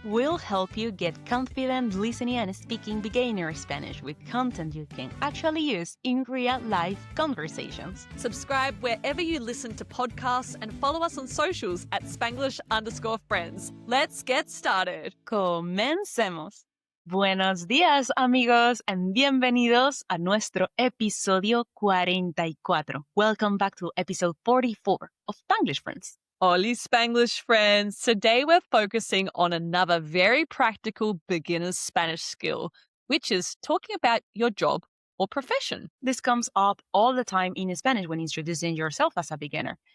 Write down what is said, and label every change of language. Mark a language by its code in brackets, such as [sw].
[en] We'll help you get confident listening and speaking beginner Spanish with content you can actually use in real-life conversations. Subscribe wherever you listen to podcasts and follow us on socials at Spanglish_friends. Let's get started. [es] Comencemos. Buenos días, amigos, [en] and [es] bienvenidos a nuestro episodio 44. [en] Welcome back to episode 44 of Spanglish Friends. Hola, Spanglish friends. Today we're focusing on another very practical beginner's Spanish skill, which is talking about your job or profession. This comes up all the time in Spanish when introducing yourself as a beginner.